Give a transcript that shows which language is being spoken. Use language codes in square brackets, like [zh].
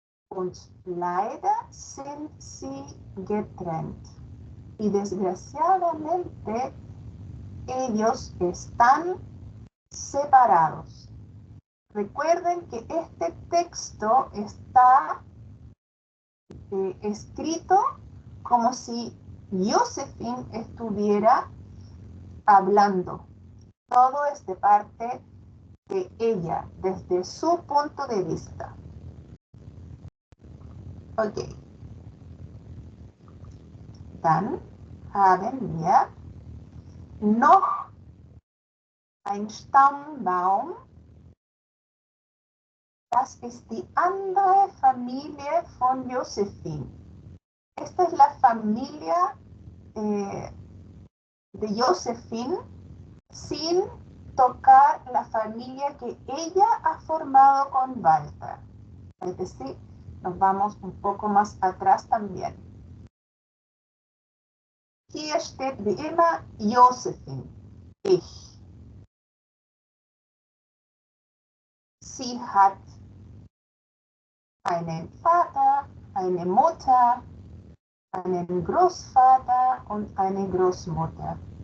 [de] Und leider sind sie getrennt. [es] Y desgraciadamente ellos están separados. Recuerden que este texto está escrito como si Josephine estuviera hablando. Todo es de parte de ella, desde su punto de vista. Ok. [de] Dann haben wir noch ein Stammbaum. Das ist die andere Familie von Josephine. [es] Esta es la familia de Josephine sin tocar la familia que ella ha formado con Walter. Es decir, nos vamos un poco más atrás también. [de] Hier steht wie immer Josephine, ich. Sie hat einen Vater, eine Mutter, einen Großvater und eine Großmutter.